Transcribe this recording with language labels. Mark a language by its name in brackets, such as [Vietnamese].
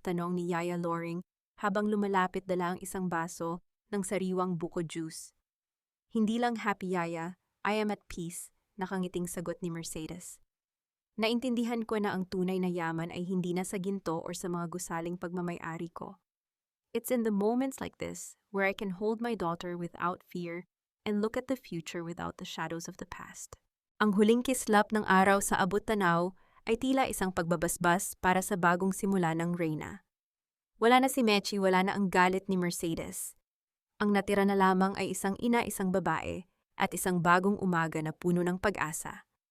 [Filipino] tanong ni Yaya Loring habang lumalapit dala ang isang baso ng sariwang buko juice. "Hindi lang happy, Yaya. [English] I am at peace," [Filipino] nakangiting sagot ni Mercedes. "Naintindihan ko na ang tunay na yaman ay hindi na sa ginto or sa mga gusaling pagmamay-ari ko. [English] It's in the moments like this where I can hold my daughter without fear and look at the future without the shadows of the past." [Filipino] Ang huling kislap ng araw sa abot-tanaw ay tila isang pagbabasbas para sa bagong simula ng Reyna. Wala na si Mechi, wala na ang galit ni Mercedes. Ang natira na lamang ay isang ina, isang babae, at isang bagong umaga na puno ng pag-asa.